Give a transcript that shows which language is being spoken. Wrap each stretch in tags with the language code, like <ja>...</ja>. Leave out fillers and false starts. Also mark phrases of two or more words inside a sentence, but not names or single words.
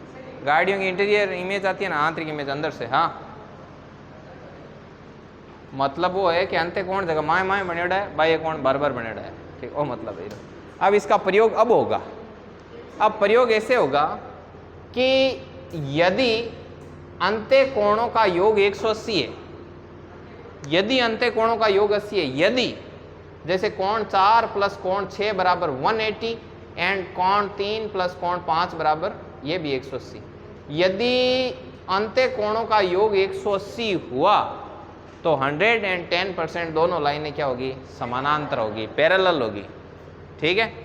<hi>गाड़ियों की</hi> <en>interior image</en> <hi>आती है ना, आंतरिक इमेज अंदर से। हाँ मतलब वो है कि अंत्यकोण जगह माए माए बनेड़ा है, बाह्य कोण बार बार बनेड़ा है, ठीक। वो मतलब है। अब इसका प्रयोग अब होगा। अब प्रयोग ऐसे होगा कि यदि अंत्यकोणों का योग 180 है, यदि अंत्यकोणों का योग 80 है, यदि जैसे कोण 4 प्लस कोण 6 बराबर 180 एंड कोण 3 प्लस कोण 5 बराबर ये भी 180, यदि अंत्यकोणों का योग 180 हुआ तो 110% दोनों लाइनें क्या होगी? समानांतर होगी, पैरेलल होगी, ठीक है।</hi>